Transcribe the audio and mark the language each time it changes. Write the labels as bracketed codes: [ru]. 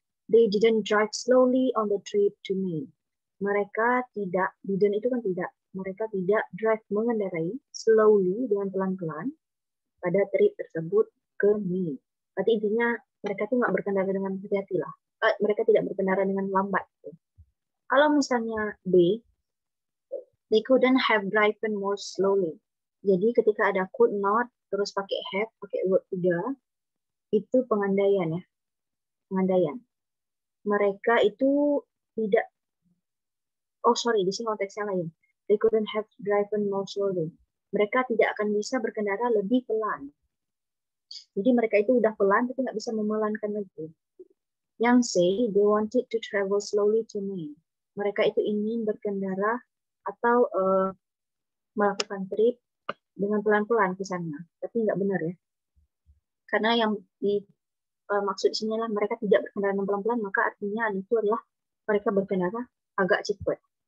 [en] They didn't drive slowly on the trip to Maine. [id] Mereka tidak, didn't itu kan tidak, mereka tidak drive mengendarai slowly dengan pelan-pelan pada trip tersebut ke Maine. Berarti intinya mereka tuh nggak berkendara dengan hati-hati lah. Mereka tidak berkendara dengan lambat. Kalau misalnya B, [en] they couldn't have driven more slowly. [id] Jadi ketika ada could not, terus pakai have, pakai verb 3, itu pengandaian ya. Pengandaian. Mereka itu tidak, di sini konteksnya lain. [en] They couldn't have driven more slowly. [id] Mereka tidak akan bisa berkendara lebih pelan. Jadi mereka itu udah pelan, tapi nggak bisa memelankan lagi. [en] Yang say, they wanted to travel slowly to Maine. [id] Mereka itu ingin berkendara atau melakukan trip dengan pelan-pelan ke sana, tapi nggak benar ya. Karena yang maksud sini adalah mereka tidak berkendara dengan pelan-pelan, maka artinya itu adalah mereka berkendara agak cepat.